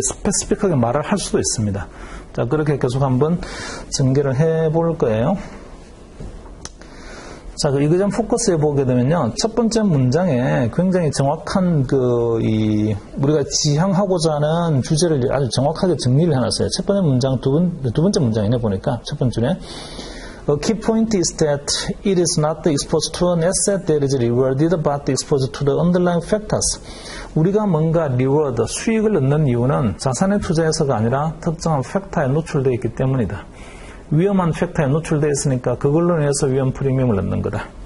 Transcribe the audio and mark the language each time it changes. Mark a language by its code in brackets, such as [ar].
[ko] 스페시픽하게 말을 할 수도 있습니다. 자, 그렇게 계속 한번 전개를 해 볼 거예요. 자, 이거 좀 포커스해 보게 되면요. 첫 번째 문장에 굉장히 정확한 우리가 지향하고자 하는 주제를 아주 정확하게 정리를 해놨어요. 첫 번째 문장, 두 번째 문장이네, 보니까. 첫 번째네. [en] A key point is that it is not exposed to an asset that is rewarded, but exposed to the underlying factors. [ko] 우리가 뭔가 reward, 수익을 얻는 이유는 자산에 투자해서가 아니라 특정한 팩터에 노출되어 있기 때문이다. 위험한 팩터에 노출되어 있으니까 그걸로 인해서 위험 프리미엄을 얻는 거다.